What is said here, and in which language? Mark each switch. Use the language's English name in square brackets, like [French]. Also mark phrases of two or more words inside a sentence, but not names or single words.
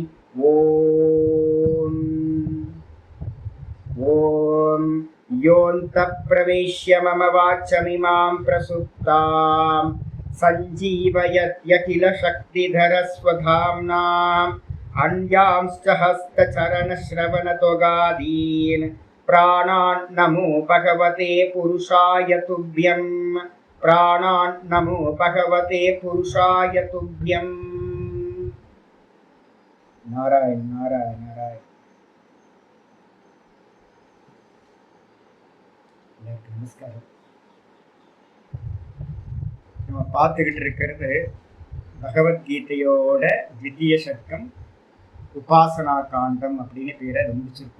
[Sanskrit] ओम ओम योऽन्तः प्रवेश्य मम वाचमिमां प्रसुप्तां सञ्जीवयत्यखिल शक्तिधरस्वधाम्ना अन्यांश्च हस्तचरणश्रवणत्वगादीन् प्राणान् नमो भगवते पुरुषाय तुभ्यं। प्राणान् नमो भगवते पुरुषाय तुभ्यं। नारायण नारायण नारायण। [Tamil] நமஸ்காரம். நம்ம பார்த்துக்கிட்டு இருக்கிறது பகவத்கீதையோட த்விதீய சர்க்கம் உபாசனா காண்டம் அப்படின்னு பேரை அதை முடிச்சிருக்கோம்.